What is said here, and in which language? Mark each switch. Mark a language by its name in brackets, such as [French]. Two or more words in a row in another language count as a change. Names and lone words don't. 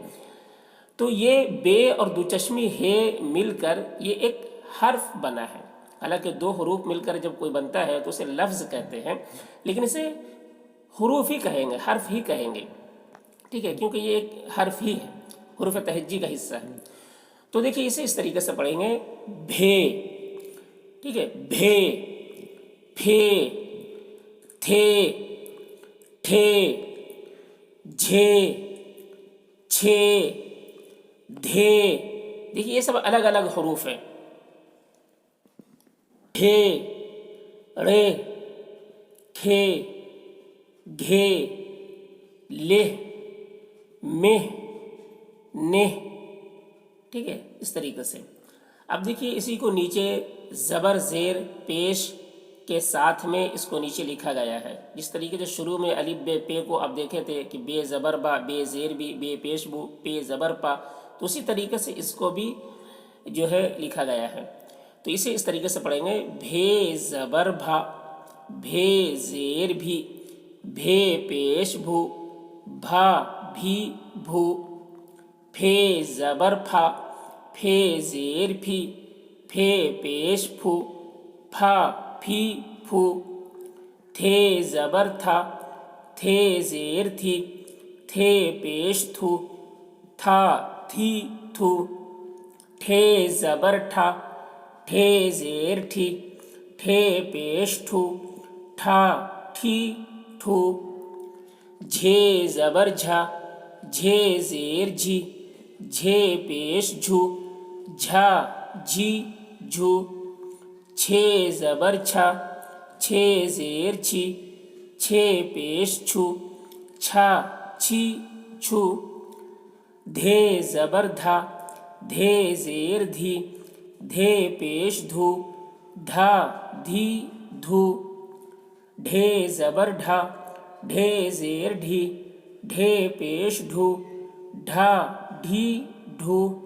[Urdu] تو یہ بے اور دو چشمی ہے مل کر یہ ایک حرف بنا ہے، حالانکہ دو حروف مل کر جب کوئی بنتا ہے تو اسے لفظ کہتے ہیں، لیکن اسے حروف ہی کہیں گے، حرف ہی کہیں گے۔ ٹھیک ہے، کیونکہ یہ ایک حرف ہی ہے، حروف تہجی کا حصہ ہے۔ تو دیکھیے اسے اس طریقے سے پڑھیں گے: بھے، ٹھیک ہے، بھے، پھے، تھے، ٹھے، جھے، چھے، دھے، دیکھیے یہ سب الگ الگ حروف ہیں۔ ڈھے، ڑے، کھے، گھے، لہ، مہ، نہ، ٹھیک ہے، اس طریقے سے۔ اب دیکھیے اسی کو نیچے زبر زیر پیش کے ساتھ میں اس کو نیچے لکھا گیا ہے، جس طریقے سے شروع میں الف بے پے کو آپ دیکھے تھے کہ بے زبر با، بے زیر بی، بے پیش بو، پے زبر پا، تو اسی طریقے سے اس کو بھی جو ہے لکھا گیا ہے۔ تو اسے اس طریقے سے پڑھیں گے: بھے زبر بھا، بھے زیر بھی، بھے پیش بھو، بھا بھی بھو، پھے زبر پھا، پھے زیر پھی، پھے پیش پھو، پھا پھی پھو، تھے زبر تھا، تھے زیر تھی، تھے پیش تھو، تھا تھی تھو، ٹھے زبر ٹھا، ٹھے زیر ٹھی، ٹھے پیش ٹھو، ٹھا ٹھی ٹھو، جھے زبر جھا، جھے زیر جھی، جھے پیش جھو، جھا جھی جھو، چھے زبر چھا، چھے زیر چھی، چھے پیش چھو، چھا چھی چھو، دھے زبر دھا، دھے زیر دھی، دھے پیش دھو، دھا دھی دھو، ڈھے زبر ڈھا، ڈھے زیر ڈھی، ڈھے پیش ڈھو، ڈھا ڈھی ڈھو،